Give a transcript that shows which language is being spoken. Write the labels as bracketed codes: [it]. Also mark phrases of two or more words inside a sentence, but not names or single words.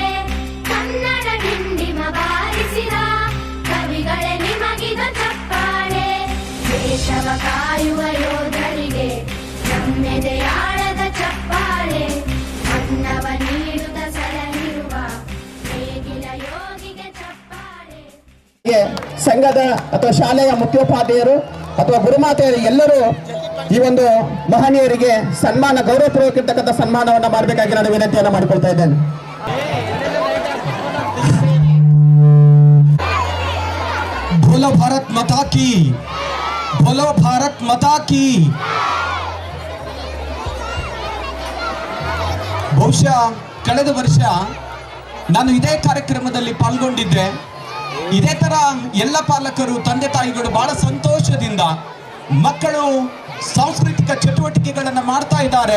[kn] ಕನ್ನಡ ಡಿಂಡಿಮ ಬಾರಿಸಿದ ಕವಿಗಳೇ ನಿಮಗಿದ ಚಪ್ಪಾಳೆ ದೇಶವ ಕಾಯುವ ಯೋಧರಿಗೆ ನಮ್ಮೆದೆಯಾಳದ ಚಪ್ಪಾಳೆ ಅನ್ನವ ನೀಡುತ್ತ ಸಲಹಿರುವ ನೇಗಿಲ ಯೋಗಿಗೆ ಚಪ್ಪಾಳೆ ಸಂಘದ ಅಥವಾ ಶಾಲೆಯ ಮುಖ್ಯೋಪಾಧ್ಯಾಯರು ಅಥವಾ ಗುರುಮಾತೆಯರು ಎಲ್ಲರೂ ಈ ಒಂದು ಮಹನೀಯರಿಗೆ ಸನ್ಮಾನ ಗೌರವಪೂರ್ವಕ ಸನ್ಮಾನವನ್ನ ಮಾಡಬೇಕಾಗಿ ನಾನು ವಿನಂತಿಯನ್ನ ಮಾಡಿಕೊಳ್ತಾ ಇದ್ದೇನೆ. [hi] बोलो भारत माता की, बोलो भारत माता की. [kn] ಬಹುಶಃ ಕಳೆದ ವರ್ಷ ನಾನು ಇದೇ ಕಾರ್ಯಕ್ರಮದಲ್ಲಿ ಪಾಲ್ಗೊಂಡಿದ್ದೆ. ಇದೇ ತರ ಎಲ್ಲ ಪಾಲಕರು ತಂದೆ ತಾಯಿಗಳು ಬಹಳ ಸಂತೋಷದಿಂದ ಮಕ್ಕಳು ಸಾಂಸ್ಕೃತಿಕ ಚಟುವಟಿಕೆಗಳನ್ನು ಮಾಡ್ತಾ ಇದ್ದಾರೆ.